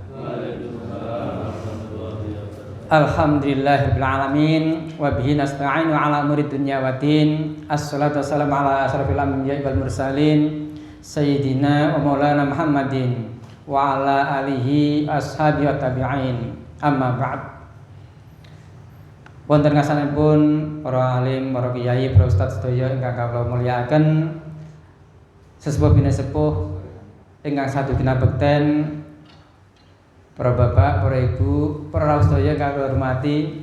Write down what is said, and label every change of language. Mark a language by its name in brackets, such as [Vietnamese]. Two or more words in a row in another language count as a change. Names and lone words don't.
[Arabic] الحمد لله رب العالمين وبه نستعين على أمور الدنيا والدين. الصلاة والسلام على أشرف الأنبياء والمرسلين سيدنا ومولانا محمد وعلى آله وأصحابه والتابعين. أما بعد. [Javanese] Wonten ngasanipun para alim, para kiai, para ustaz sedaya ingkang kawula mulyakaken, sesepuh bina sepuh ingkang satu bina bekten, para bapak, para ibu, para rawuh sedaya kang kula hormati.